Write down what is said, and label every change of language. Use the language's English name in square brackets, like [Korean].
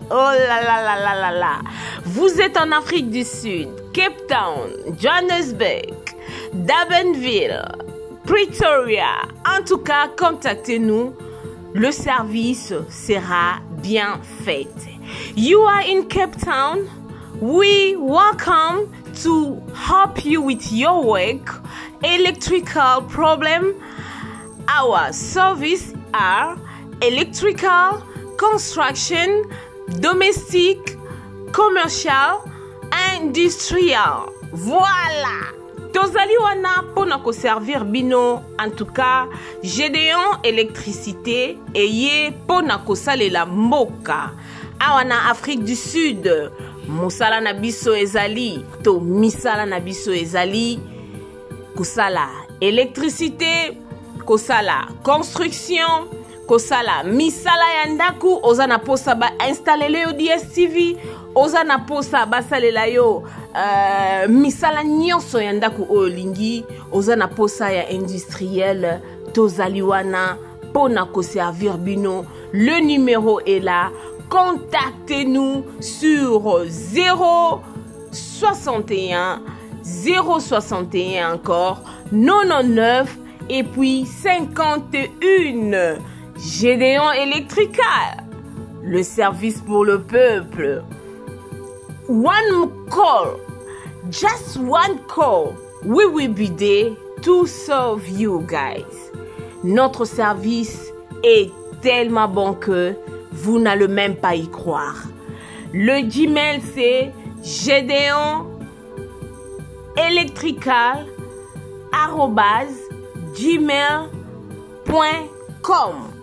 [French] Oh là là là là là là. Vous êtes en Afrique du Sud, Cape Town, Johannesburg, Durbanville, Pretoria. En tout cas, contactez-nous. Le service sera bien fait. [English] You are in Cape Town. We welcome to help you with your work, electrical problem. Our service are electrical, construction, domestic, commercial, industrial. [Lingala] Voilà. Tozali wana pona ko servir bino. [French] En tout cas, [Lingala] Gédéon électricité et ye pona ko salela mboka. Awana Afrique du Sud. Musala na biso ezali to misala na biso ezali kusala électricité, kusala construction, kusala misala ya ndaku ozana posa ba installer le DSTV, oza na posa basalela yo misala nyonso ya ndako oyo lingi oza na posa ya industriel tozali wana pona ko servir bino. [French] Le numéro est là. Contactez-nous sur 061 061 encore 99 et puis 51. Gédéon Electrical, le service pour le peuple. [English] One call, just one call, we will be there to serve you guys. [French] Notre service est tellement bon que vous n'allez même pas y croire. Le Gmail c'est gedeonelectrical@gmail.com.